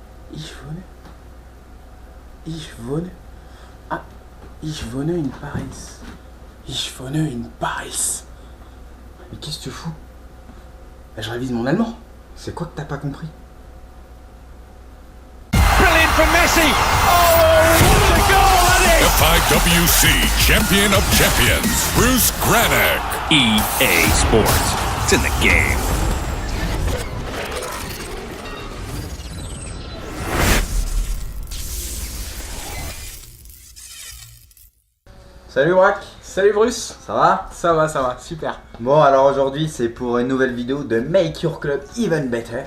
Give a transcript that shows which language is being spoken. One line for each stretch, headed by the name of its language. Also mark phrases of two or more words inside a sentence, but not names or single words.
German: Ich wohne. Ah, ich wohne in Paris. Ich wohne in Paris.
French: Mais qu'est-ce que tu fous? Je révise mon allemand. C'est quoi que t'as pas compris?
English: Brilliant from Messi. Oh, what a goal, FIWC Champion of Champions, Bruce Granick. EA Sports. It's in the game.
French: Salut Brack, Salut Bruce. ça va? Ça va, super. Bon alors aujourd'hui c'est pour une nouvelle vidéo de Make Your Club Even Better.